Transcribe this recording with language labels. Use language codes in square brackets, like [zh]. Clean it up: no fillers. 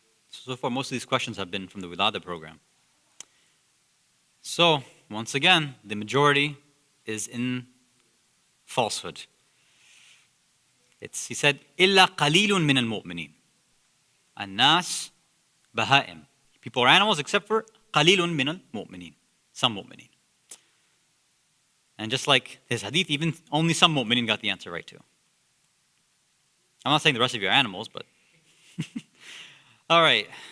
[en] So far, most of these questions have been from the Wilada program. So, once again, the majority is in falsehood. [ar] He said, إِلَّا قَلِيلٌ مِّنَ الْمُؤْمِنِينَ. الناس بهائم. [en] People are animals except for [ar] قَلِيلٌ مِّنَ الْمُؤْمِنِينَ. [en] Some mu'mineen. And just like his hadith, even only some mu'mineen got the answer right too. I'm not saying the rest of you are animals, but... All right.